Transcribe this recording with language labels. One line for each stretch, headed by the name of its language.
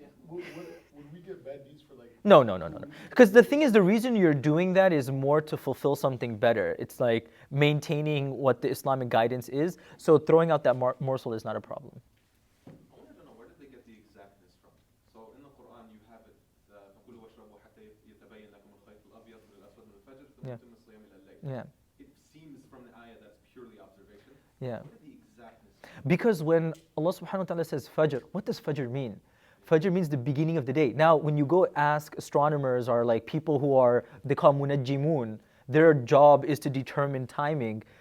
English: Would we get bad deeds for like? No. Because the thing is, the reason you're doing that is more to fulfill something better. It's like maintaining what the Islamic guidance is. So throwing out that morsel is not a problem. I wanted to know, where did they get the exactness from? So in the Quran you have it,
Arabic: فَكُلُوا وَاشْرَبُوا حَتَّى يَتَبَيَّنَ لَكُمُ الْخَيْطُ الْأَبْيَضُ مِنَ الْأَسْوَدِ مِنَ الْفَجْرِ ثُمَّ
English: Yeah.
Arabic: أَتِمُّوا الصِّيَامَ إِلَى اللَّيْلِ.
English: Yeah. It seems from the ayah that's purely observation. Yeah. What are the exactness? Because when Allah subhanahu wa ta'ala says Fajr, what does Fajr mean? Fajr means the beginning of the day. Now, when you go ask astronomers or like people who are, they call munajjimun, their job is to determine timing.